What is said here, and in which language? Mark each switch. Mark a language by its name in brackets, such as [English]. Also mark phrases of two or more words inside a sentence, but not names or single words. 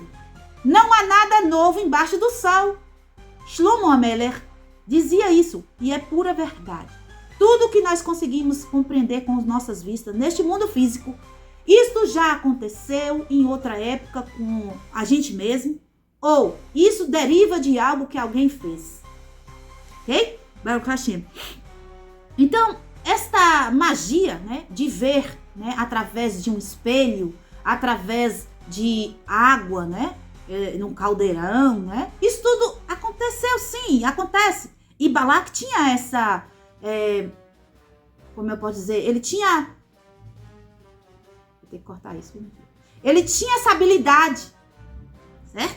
[Portuguese] Não há nada novo embaixo do sol. Shlomo Ameler dizia isso e é pura verdade. Tudo que nós conseguimos compreender com as nossas vistas neste mundo físico, isto já aconteceu em outra época com a gente mesmo, ou isso deriva de algo que alguém fez. [Hebrew] Ok? ברוך השם. [Portuguese] Então, esta magia, né, de ver, né, através de um espelho, através de água, né, num caldeirão, né, isso tudo aconteceu, sim, acontece. E Balac tinha essa, como eu posso dizer, ele tinha, vou ter que cortar isso, ele tinha essa habilidade, certo?